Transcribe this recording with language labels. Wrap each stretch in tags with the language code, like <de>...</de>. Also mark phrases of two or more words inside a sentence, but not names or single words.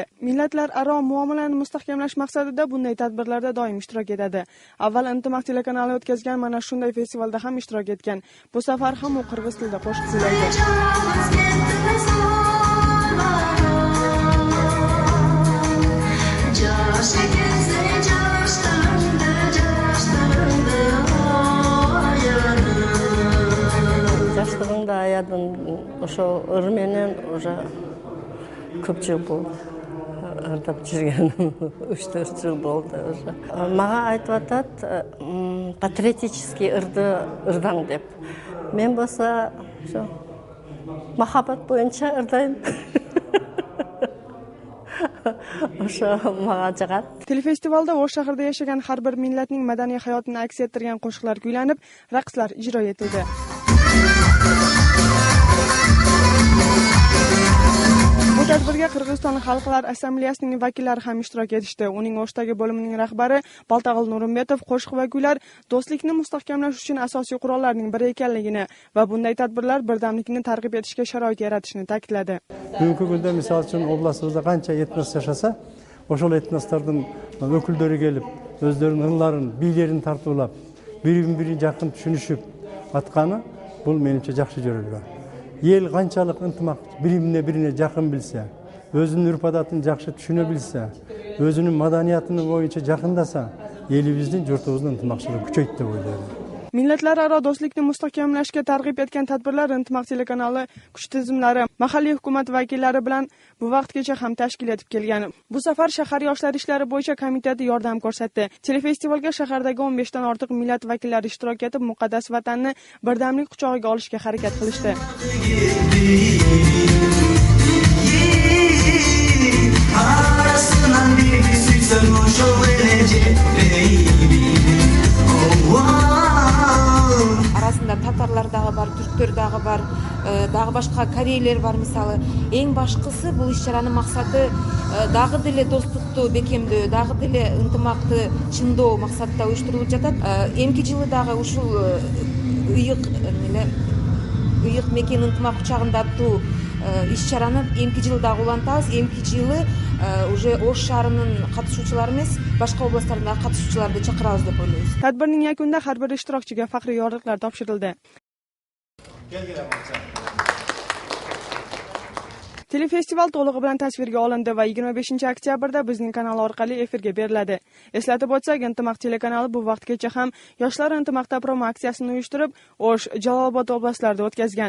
<uz>Millatlararo muomalani mustahkamlash maqsadida bunday tadbirlarda doim ishtirok etadi. Avval Intimaq telekanali o'tkazgan mana shunday festivalda ham ishtirok etgan. Bu safar ham u qirg'iz tilida qo'shiq kuylaydi.</uz> <ky>Жаштығыңда аядың ошо ыр менен уже көп жыл болду. Ырдап жүргеним 3-4 жыл болду уже. Мага айтып атат, патриотический ырдаң деп. Мен болсо ошо махаббат боюнча ырдайм. Ошо мага жагат.</ky> <uz>Telefestivalda Osh shahrida yashagan har bir millatning madaniy hayotini aks ettirgan qo'shiqlar kuylanib, raqslar ijro etildi. Bu tadbirga Qirg'iziston Xalqlar Assambleyasining vakillari ham ishtirok etishdi. Uning Oshdagi bo'limining rahbari Baltag'il Nurimbetov qo'shiq va kuylar do'stlikni mustahkamlash uchun asosiy qurollarning biri ekanligini va bunday tadbirlar birdamlikni targ'ib etishga sharoit yaratishni ta'kidladi. Bugungi kunda misol uchun oblastimizda qancha etnos yashasa,</uz> <ky>ошол этностордун өкүлдөрү келип, өздөрүнүн ыңларын, бийлерин тартуулап, бири-бири жакын түшүнүшүп атканы бул менимче жакшы жөрөлгөн. Ел канчалык ынтымак бирине жакын билсе, өзүнүн үрп-адатын жакшы түшүнө билсе, өзүнүн маданиятыны боюнча жакындаса, элибиздин, журтубуздун ынтымакчылыгы күчөйт деп ойлойм.</ky> <uz>Millatlararo do'stlikni mustahkamlashga targ'ib etgan tadbirlar Intimaq telekanali kuch tizimlari, mahalliy hukumat vakillari bilan bu vaqtgacha ham tashkil etib kelgan. Bu safar shahar yoshlar ishlari bo'yicha komiteti yordam ko'rsatdi. Telefestivalga shahardagi 15 dan ortiq millat vakillari ishtirok etib, muqaddas vatanni birdamlik quchog'iga olishga harakat qilishdi.</uz> <ky>Арасында татарлар дагы бар, түрктөр дагы бар, дагы башка корейлер бар мисалы. Eң башкысы бул иш-чаранын максаты дагы деле достукту бекемдөө, дагы деле ынтымакты чындоо максатта уюштурулуп жатат. Эмки жылы дагы ушул ыйык мекен ынтымак кучагында аттуу иш-чараны эмки жылы дагы улантабыз. Эмки жылы уже Ош шаарынын катышуучулары эмес, башка областтардагы катышуучуларды чакырабыз деп ойлойбуз.</ky> <uz>Tadbirning yakunida har bir ishtirokchiga faxriy yorliqlar topshirildi. Telefestival to'lig'i bilan tasvirga olindi va 25-oktyabrda bizning kanal orqali efirga beriladi. Eslatib o'tsak, Intimaq telekanali bu vaqtgacha ham Yoshlar Intimoqda promo aksiyasini uyushtirib, Osh, Jalolobod oblastlarida o'tkazgan.</uz>